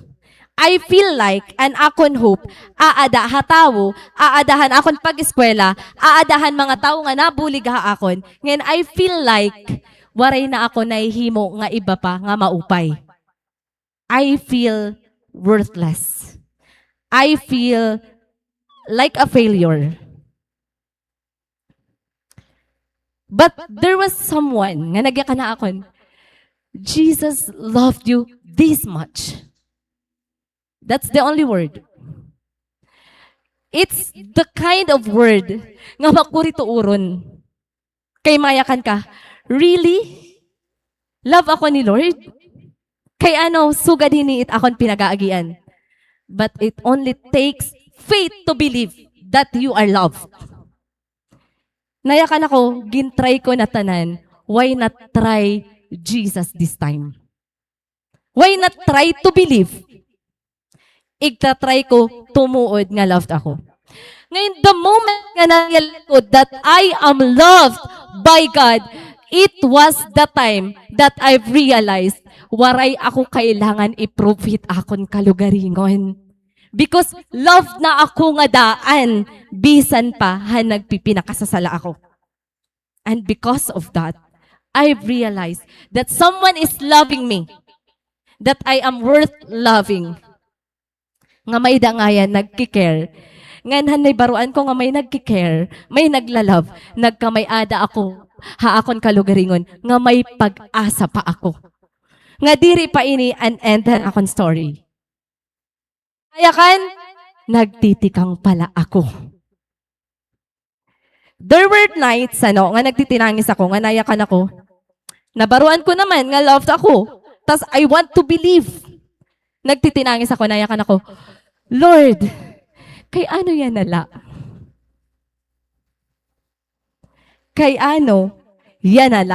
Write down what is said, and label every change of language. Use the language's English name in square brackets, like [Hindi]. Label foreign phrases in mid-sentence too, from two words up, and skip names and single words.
[English] I feel like [Waray] an akon hope, aada hatawo, aadahan akon pag-eskwela, aadahan mga tao nga nabulig ha akon. Ngayon, [English] I feel like [Waray] waray na ako nahihimo nga iba pa nga maupay. [English] I feel worthless. I feel like a failure. But there was someone [Waray] nga nagyaka na akon, [English] Jesus loved you this much. That's the only word. It's the kind of word [Waray] nga makurito uron. Kay mayakan ka, [English] really? [Waray] Love ako ni Lord? Kay sugad hiniit akon pinag-aagian. [English] But it only takes faith to believe that you are loved. [Waray] Nayakan ako, gintry ko na tanan, [English] why not try Jesus this time? Why not try to believe? [Waray] Igta-try ko, tumuod nga [English] loved ako. [Waray] Ngayon, [English] the moment [Waray] nga nangyal ko [English] that I am loved by God, it was the time that I've realized [Waray] waray ako kailangan i-prove it akon kalugaringon. Because love na ako nga daan, bisan pa han nagpipinakasasala ako. [English] And because of that, I've realized that someone is loving me, that I am worth loving. [Waray] Nga may dangayan, nagkikare. Nganhan may baruan ko nga may nagkikare, may naglalove, nagkamay-ada ako, haakon kalugaringon, nga may pag-asa pa ako. Nga diri pa ini an enden akon story. Kaya kan, nagtitikang pala ako. [English] There were nights, [Waray] nga nagtitinangis ako, nga nayakan ako. Nabaruan ko naman, nga loved ako. Tas [English] I want to believe. [Waray] Nagtitinangis ako, nayakan ako. Lord, kay ano yan nala? Kay ano yan nala?